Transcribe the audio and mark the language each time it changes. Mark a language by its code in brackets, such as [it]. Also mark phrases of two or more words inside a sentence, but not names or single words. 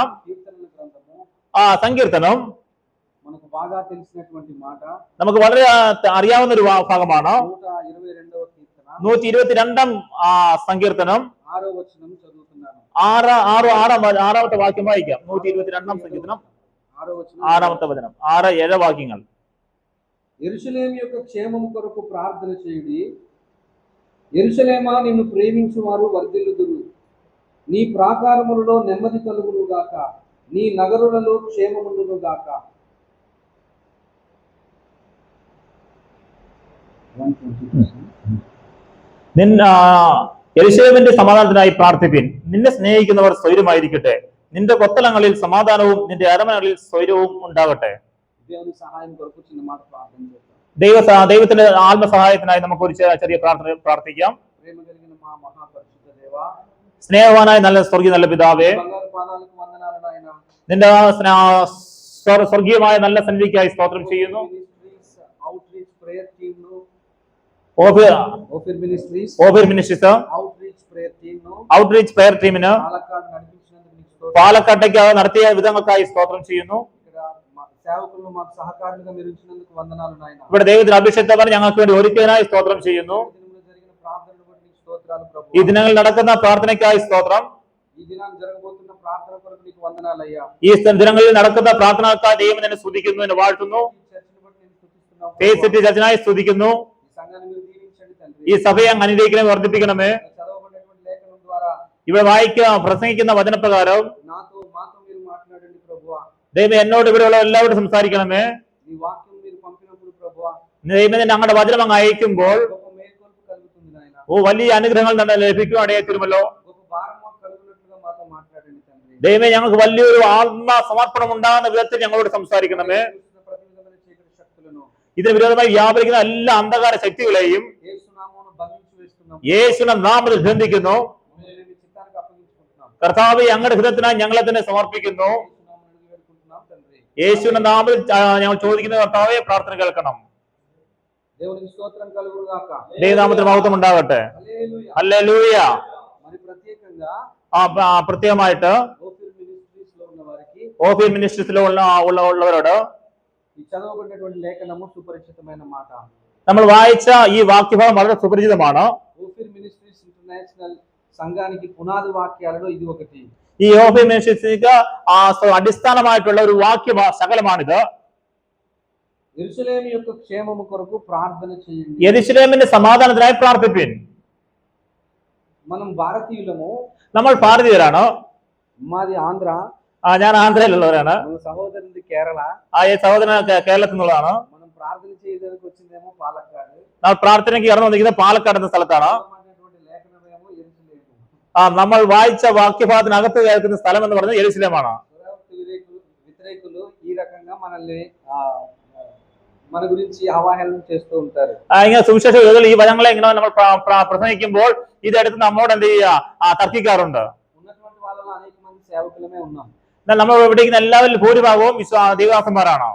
[ml] സങ്കീർത്തനം നമുക്ക് വളരെ അറിയാവുന്ന ഒരു ഭാഗമാണ്. 122 സങ്കീർത്തനം ആറാമത്തെ വാക്യം വായിക്കാം. 122 സങ്കീർത്തനം 6-ാമത്തെ വചനം, 6-7 വാക്യങ്ങൾ. [te] యెరూషలేము యొక్క క్షేమము కొరకు ప్రార్థన చేయుడి. యెరూషలేమా, నిన్ను ప్రేమించువారు వర్ధిల్లుదురు. నీ ప్రాకారములలో నెమ్మది కలుగును గాక, నీ నగరులలో క్షేమముండును గాక. [ml] യെരൂശലേമിന്റെ സമാധാനത്തിനായി പ്രാർത്ഥിപ്പിൻ. നിന്നെ സ്നേഹിക്കുന്നവർ സ്വൈരമായിരിക്കട്ടെ. നിന്റെ കൊത്തളങ്ങളിൽ സമാധാനവും നിന്റെ അരമനകളിൽ സ്വൈരവും ഉണ്ടാകട്ടെ. [te] దేవుని సహాయం కొరకు చిన్న మాట ప్రార్థన చేద్దాం. [ml] ദൈവത്തിന്റെ ആത്മസഹായത്തിനായി നമുക്ക് ഒരു ചെറിയ പ്രാർത്ഥന പ്രാർത്ഥിക്കാം. [te] ప్రేమ కలిగిన మా మహాపరిశుద్ధ దేవా, [ml] സ്നേഹവാനായ നല്ല സ്വർഗീയ നല്ല പിതാവേ, [te] బంగారు పాదాలకు వందనాలు నాయనా. [ml] നിന്റെ സ്വർഗീയമായ നല്ല സന്നിധിക്കായി സ്തോത്രം ചെയ്യുന്നു. [en] outreach prayer team ను, [ml] ഓഫീർ മിനിസ്ട്രീസ് [en] outreach prayer team ను, outreach prayer team [te] పాలకాడ్ నడిపించినందుకు నీకు స్తోత్రం. [ml] പാലക്കാട്ടേക്ക് നടത്തിയ വിധങ്ങൾക്കായി സ്തോത്രം ചെയ്യുന്നു. [te] ఇక్కడ సేవకులను మాకు సహకారులుగా మీరు ఉంచినందుకు వందనాలు నాయనా. [ml] ഇവിടെ ദൈവത്തിന് അഭിഷേകമാണ് ഞങ്ങൾക്ക് വേണ്ടി ഒരുക്കിയതിനായി സ്തോത്രം ചെയ്യുന്നു. [te] జరిగిన ప్రార్థనను బట్టి నీకు స్తోత్రాలు ప్రభు. [ml] ഈ ദിനങ്ങളിൽ നടക്കുന്ന പ്രാർത്ഥനയ്ക്കായി സ്തോത്രം. [te] ఈ దినాన్ని జరగబోతున్న ప్రార్థన కొరకు నీకు వందనాలయ్యా. [ml] ഈ ദിനങ്ങളിൽ നടക്കുന്ന പ്രാർത്ഥനക്കായി ദൈവം എന്നെ സ്തുതിക്കുന്നു, എന്നെ വാഴ്ത്തുന്നു. [te] చర్చిని బట్టి నేను స్తుతిస్తున్నాను. [ml] ഫേസ് സിറ്റി ചർച്ചിനായി സ്തുതിക്കുന്നു. [te] ఈ సంఘాన్ని మీరు దీవించండి తండ్రి. [ml] ഈ സഭയെ അങ്ങ് അനുഗ്രഹിക്കണമേ, വർദ്ധിപ്പിക്കണമേ. [te] చదవబడినటువంటి లేఖనం ద్వారా [ml] ഇവിടെ പ്രസംഗിക്കുന്ന വചനപ്രകാരം [te] మాతో మీరు మాట్లాడండి ప్రభువా. [ml] ദൈവം എന്നോട് ഇവിടെയുള്ള എല്ലാവരോടും സംസാരിക്കണമേ. [te] ఈ వాక్యం మీరు పంపినప్పుడు ప్రభువా, [ml] ദൈവം ഞങ്ങളുടെ വചനം അങ്ങ് അയക്കുമ്പോൾ [te] గొప్ప మేల్కొల్పు కలుగుతుంది నాయనా. [ml] വലിയ അനുഗ്രഹങ്ങൾ തന്നെ ലഭിക്കും, അടയത്തിരുമല്ലോ. [te] గొప్ప భారం మాకు కలుగునట్లుగా మాతో మాట్లాడండి తండ్రి. [ml] ദൈവമേ, ഞങ്ങൾക്ക് വലിയൊരു ആത്മ സമർപ്പണം ഉണ്ടാകുന്ന വിധത്തിൽ ഞങ്ങളോട് സംസാരിക്കണമേ. [te] ప్రతివిధమైన చీకటి శక్తులను [ml] ഇതിന് വിരോധമായി വ്യാപരിക്കുന്ന എല്ലാ അന്ധകാര ശക്തികളെയും [te] యేసు నామమున బంధించి వేస్తున్నాం. [ml] യേശുവിന്റെ നാമത്തിൽ ബന്ധിക്കുന്നു. [te] మీరు మీ చిత్తానికి అప్పగించుకుంటున్నాం. [ml] കർത്താവേ, ഞങ്ങളുടെ ഹൃദയത്തിനായി ഞങ്ങളെ തന്നെ സമർപ്പിക്കുന്നു. [te] యేసు నామమున వేడుకుంటున్నాం తండ్రి. [ml] യേശുവിന്റെ നാമത്തിൽ ഞങ്ങൾ ചോദിക്കുന്ന കർത്താവേ, പ്രാർത്ഥന കേൾക്കണം. [te] దేవునికి స్తోత్రం కలుగును గాక. [ml] ദൈവനാമത്തിന് മഹത്വം ഉണ്ടാകട്ടെ. [te] హల్లెలూయా. [ml] ഹല്ലേലൂയ. [te] మరి ప్రత్యేకంగా [ml] പ്രത്യേകമായിട്ട് [te] ఓఫీర్ మినిస్ట్రీస్ లో ఉన్న వారికి [ml] ഓഫീർ മിനിസ്ട്രീസിലുള്ളവരോട് [te] ఈ చదవబడినటువంటి లేఖనము సుపరిచితమైన మాట. [ml] നമ്മൾ വായിച്ച ഈ വാക്യഭാഗം വളരെ സുപരിചിതമാണ്. [te] ఓఫీర్ మినిస్ట్రీస్ ఇంటర్నేషనల్ సంఘానికి పునాది వాక్యాలలో ఇది ఒకటి. [ml] ഈ ഓഫീർ മിനിസ്ട്രീസിക്ക് അടിസ്ഥാനമായിട്ടുള്ള ഒരു വാക്യ ശകലമാണിത്. [te] యెరూషలేము యొక్క క్షేమము కొరకు ప్రార్థన చేయండి. [ml] യെരൂശലേമിന്റെ സമാധാനത്തിനായി പ്രാർത്ഥിപ്പിൻ. [te] మనం భారతీయులము, [ml] നമ്മൾ ഭാരതീയരാണ്. [te] మాది ఆంధ్ర, [ml] ഞാൻ ആന്ധ്രയിലുള്ളവരാണ്. [te] మన సహోదరుది కేరళ. [ml] ഈ സഹോദരൻ കേരളത്തിൽ നിന്നുള്ളതാണ്. [te] మనం ప్రార్థన చేయడానికి వచ్చిందేమో పాలక్కాడ్. [ml] നമ്മൾ പ്രാർത്ഥനയ്ക്ക് കടന്നു വന്നിരിക്കുന്നത് പാലക്കാട് എന്ന സ്ഥലത്താണ്. [te] లేఖనమేమో యెరూషలేము. [ml] നമ്മൾ വായിച്ച വാക്യഭാഗത്തിനകത്ത് കേൾക്കുന്ന സ്ഥലം എന്ന് പറയുന്നത് യെരൂശലേമാണ്. [te] వ్యతిరేకులు ఈ రకంగా మనల్ని మన గురించి అవహేళన చేస్తూ ఉంటారు. [ml] ഇങ്ങനെ സുവിശേഷ ഈ വചനങ്ങളെ ഇങ്ങനെ നമ്മൾ പ്രസംഗിക്കുമ്പോൾ ഇതെടുത്ത് നമ്മോട് എന്ത് ചെയ്യുക, തർക്കിക്കാറുണ്ട്. [te] ఉన్నటువంటి వాళ్ళలో అనేక మంది సేవకులమే ఉన్నాం. [ml] എന്നാൽ നമ്മൾ ഇവിടെ ഇരിക്കുന്ന എല്ലാവരിലും ഭൂരിഭാഗവും ദൈവദാസന്മാരാണ്.